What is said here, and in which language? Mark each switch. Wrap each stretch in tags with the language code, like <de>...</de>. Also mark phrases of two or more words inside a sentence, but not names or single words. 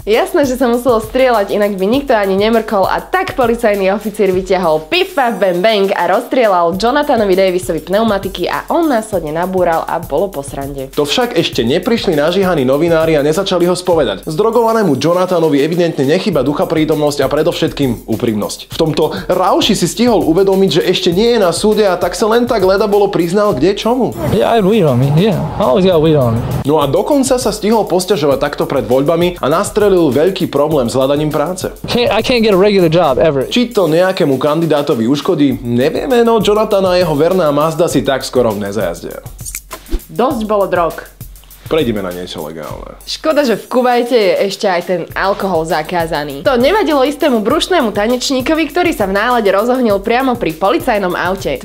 <sk>Jasné, že sa muselo strieľať, inak by nikto ani nemrkol a tak policajný oficír vytiahol pifa bang bang a rozstrieľal Jonathanovi Davisovi pneumatiky a on následne nabúral a bolo po srande. To však ešte neprišli nažíhaní novinári a nezačali ho spovedať. Zdrogovanému Jonathanovi evidentne nechýba duchaprítomnosť a predovšetkým úprimnosť. V tomto rauši si stihol uvedomiť, že ešte nie je na súde a tak sa len tak leda bolo priznal kde čomu.</sk> <en>Yeah, I had weed on me. Yeah, I always got weed on me.</en> <sk>No a dokonca sa stihol posťažovať takto pred voľbami a nastrelil veľký problém s hľadaním práce.</sk> <en>I can't get a regular job ever.</en> <sk>Či to nejakému kandidátovi uškodí, nevieme, no Jonathan a jeho verná Mazda si tak skoro nezajazdia. Dosť bolo drog. Prejdime na niečo legálne. Škoda, že v Kuvajte je ešte aj ten alkohol zakázaný. To nevadilo istému brušnému tanečníkovi, ktorý sa v nálade rozohnil priamo pri policajnom aute.</sk>